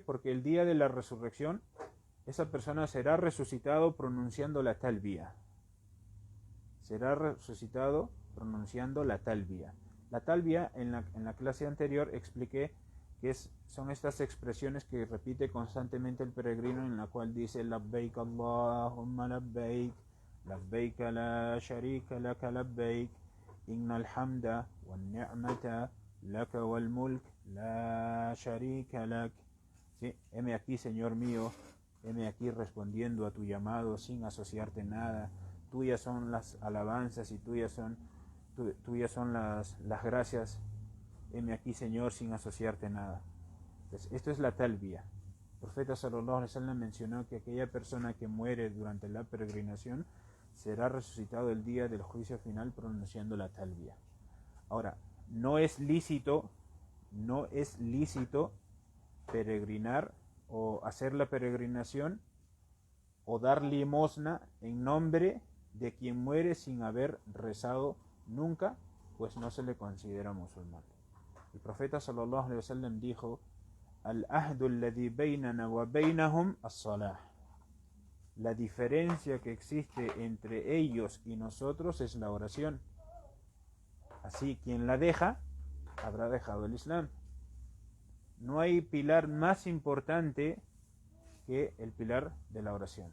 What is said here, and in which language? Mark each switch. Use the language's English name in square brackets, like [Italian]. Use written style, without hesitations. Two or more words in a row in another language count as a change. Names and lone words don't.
[Spanish] Porque el día de la resurrección esa persona será resucitado pronunciando la talbiya. Será resucitado pronunciando la talbiya. La talbiya, en la clase anterior expliqué que son estas expresiones que repite constantemente el peregrino, en la cual dice: [Arabic] لبيك اللهم لبيك، لبيك لا شريك لك لبيك، إن الحمد والنعمة لك والملك لا شريك لك. [Spanish] ¿Sí? Heme aquí, Señor mío, heme aquí respondiendo a tu llamado sin asociarte nada. Tuyas son las alabanzas y tuyas son las gracias. Heme aquí, Señor, sin asociarte nada. Entonces, esto es la talbiya. El profeta [Arabic] صلى الله عليه وسلم [Spanish] mencionó que aquella persona que muere durante la peregrinación será resucitado el día del juicio final pronunciando la talbiya. Ahora, no es lícito peregrinar o hacer la peregrinación o dar limosna en nombre de quien muere sin haber rezado nunca, pues no se le considera musulmán. El profeta [Arabic] صلى الله عليه وسلم [Spanish] dijo: [Arabic] العهد الذي بيننا وبينهم الصلاة. [Spanish] La diferencia que existe entre ellos y nosotros es la oración. Así, quien la deja habrá dejado el Islam. No hay pilar más importante que el pilar de la oración.